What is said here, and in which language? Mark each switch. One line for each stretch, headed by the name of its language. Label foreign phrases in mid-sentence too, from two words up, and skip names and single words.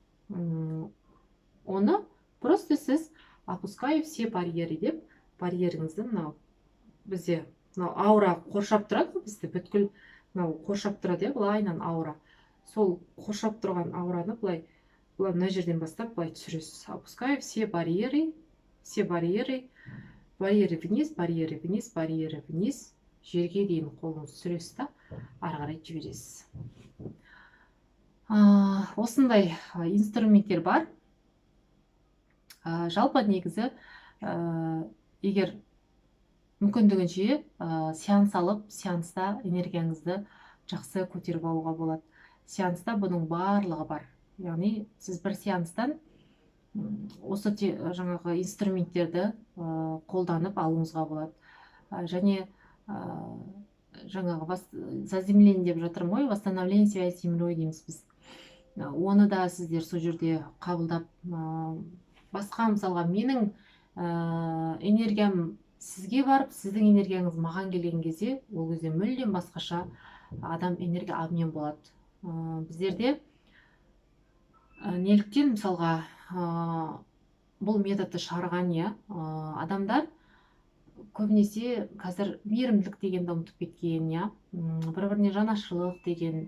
Kazakh: Оны просто сіз
Russian: опускаю все барьеры
Kazakh: деп, барьеріңізді мынау бізде аура қоршап тұрады, бізде бүткіл мынау қоршап тұрады, былайынан аура. Сол қоршап тұрған аураны былай мына жерден бастап былай түсіресіз.
Russian: Опускаю все барьеры, барьеры вниз, барьеры вниз, барьеры вниз,
Kazakh: жерге дейін қолыңызды түсіресіз да, ары қарай жібересіз. Осындай инструменттер бар. Жалпы негізі, егер мүмкіндігінше сеанс алып, сеанста энергияңызды жақсы көтеріп алуға болады. Сеанста бұның барлығы бар. Яғни сіз бір сеанстан осы жаңағы инструменттерді қолданып алуыңызға болады. Және жаңағы заземление деп жатырмын ғой,
Russian: восстановление связи с землей
Kazakh: дейміз біз. Оны да сіздер сол жерде қабылдап, басқа мысалға менің энергиям сізге барып, сіздің энергияңыз маған келген кезде, ол кезде мүлдем басқаша адам энергия обмен болады. Біздерде неліктен мысалға бұл методты шығарған адамдар көбінесе қазір мейірімділік дегенді ұмытып кеткен, бір-біріне жанашырлық деген.